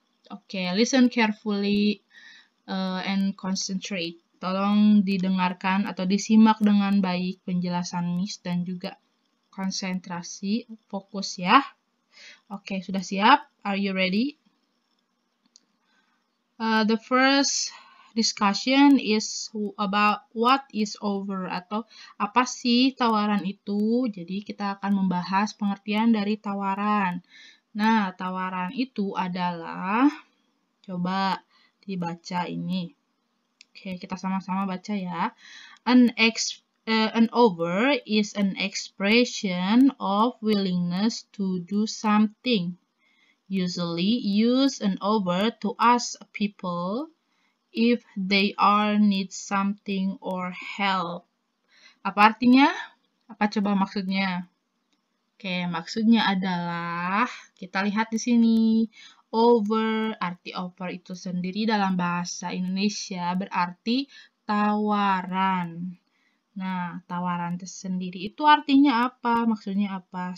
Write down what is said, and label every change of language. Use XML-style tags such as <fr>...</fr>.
<en>Oke, listen carefully and concentrate.</en> <id>Tolong didengarkan atau disimak dengan baik penjelasan Miss dan juga konsentrasi, fokus ya. Oke, sudah siap?</id> <en>Are you ready? The first discussion is about what is offer</en> <id>atau apa sih tawaran itu. Jadi kita akan membahas pengertian dari tawaran. Nah, tawaran itu adalah, coba dibaca ini. Oke, kita sama-sama baca ya.</id> <en>An offer is an expression of willingness to do something. Usually use an offer to ask people if they are need something or help.</en> <id>Apa artinya? Apa coba maksudnya? Oke, maksudnya adalah kita lihat di sini. Offer, arti offer itu sendiri dalam bahasa Indonesia berarti tawaran. Nah, tawaran tersendiri itu artinya apa? Maksudnya apa?</id>